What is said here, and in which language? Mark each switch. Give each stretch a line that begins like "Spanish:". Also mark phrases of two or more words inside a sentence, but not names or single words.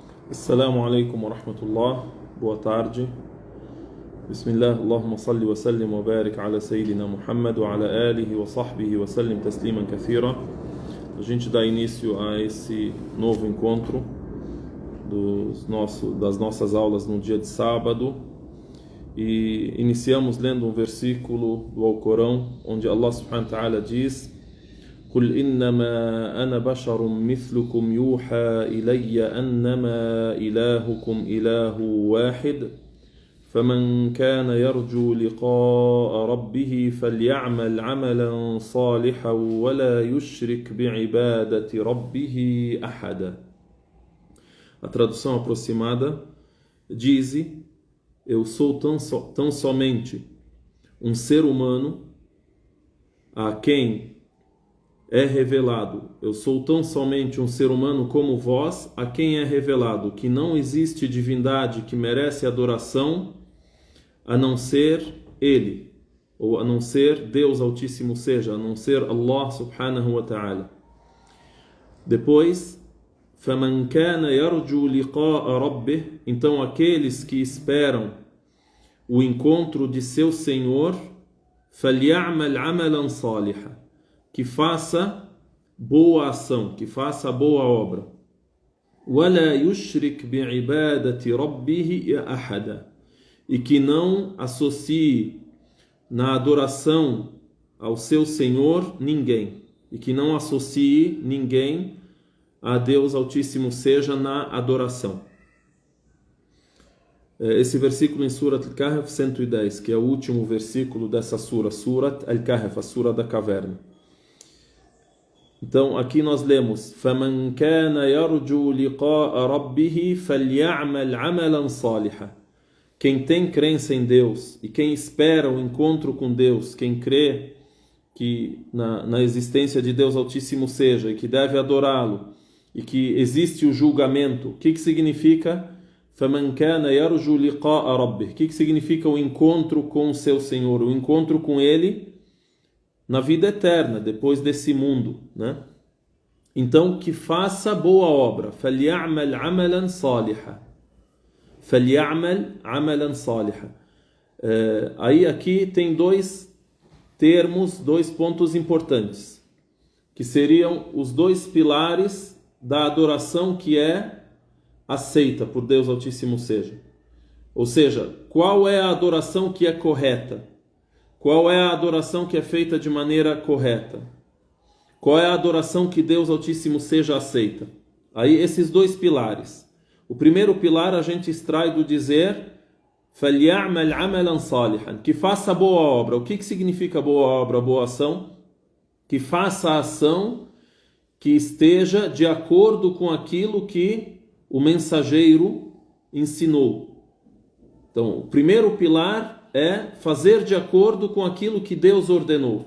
Arabic: السلام عليكم ورحمة الله.
Portuguese: Boa tarde.
Arabic: بسم الله، اللهم صل وسلم وبارك على سيدنا محمد وعلى آله وصحبه وسلم تسليما كثيرا.
Portuguese: A gente dá início a esse novo encontro das nossas aulas no dia de sábado e iniciamos lendo um versículo do Alcorão onde Allah
Arabic: سبحانه وتعالى
Portuguese: diz:
Arabic: قل إنما أنا بشر مثلكم يوحى إلي أنما إلهكم إله واحد فمن كان يرجو لقاء ربه فليعمل عملا صالحا ولا يشرك بعبادة ربه أحدا.
Portuguese: A tradução aproximada diz: eu sou tão somente um ser humano a quem é revelado. Eu sou tão somente um ser humano como vós, a quem é revelado que não existe divindade que merece adoração a não ser Ele, ou a não ser Deus Altíssimo seja, a não ser Allah
Arabic: سبحانه وتعالى. Depois, فَمَنْ كَانَ يَرْجُو لِقَاءَ رَبِّهِ,
Portuguese: então aqueles que esperam o encontro de seu Senhor,
Arabic: فَلْيَعْمَلْ عَمَلًا صَالِحًا,
Portuguese: que faça boa ação, que faça boa obra.
Arabic: وَلَا يُشْرِكْ بِعِبَادَةِ رَبِّهِ أَحَدًا,
Portuguese: e que não associe na adoração ao seu Senhor ninguém, e que não associe ninguém a Deus Altíssimo seja na adoração. Esse versículo em Surat Al-Kahf 110, que é o último versículo dessa Surat Al-Kahf, a Sura da Caverna. Então aqui nós lemos:
Arabic: فَمَنْ كَانَ يَرْجُو لِقَاءَ رَبِّهِ فَلْيَعْمَلْ عَمَلًا صَالِحًا.
Portuguese: Quem tem crença em Deus e quem espera o encontro com Deus, quem crê que na existência de Deus Altíssimo seja e que deve adorá-lo e que existe o julgamento, o que significa
Arabic: فَمَنْ كَانَ يَرْجُو لِقَاءَ رَبِّهِ?
Portuguese: O que significa o encontro com o seu Senhor, o encontro com Ele na vida eterna, depois desse mundo, né? Então, que faça boa obra.
Arabic: فَلْيَعْمَلْ عَمَلًا صَالِحًا. فَلْيَعْمَلْ عَمَلًا صَالِحًا.
Portuguese: Aí aqui tem dois termos, dois pontos importantes, que seriam os dois pilares da adoração que é aceita por Deus Altíssimo seja. Ou seja, qual é a adoração que é correta? Qual é a adoração que é feita de maneira correta? Qual é a adoração que Deus Altíssimo seja aceita? Aí esses dois pilares. O primeiro pilar a gente extrai do dizer
Arabic: فَلْيَعْمَلْ عَمَلًا صَالِحًا,
Portuguese: que faça boa obra. O que significa boa obra, boa ação? Que faça a ação que esteja de acordo com aquilo que o mensageiro ensinou. Então, o primeiro pilar é fazer de acordo com aquilo que Deus ordenou.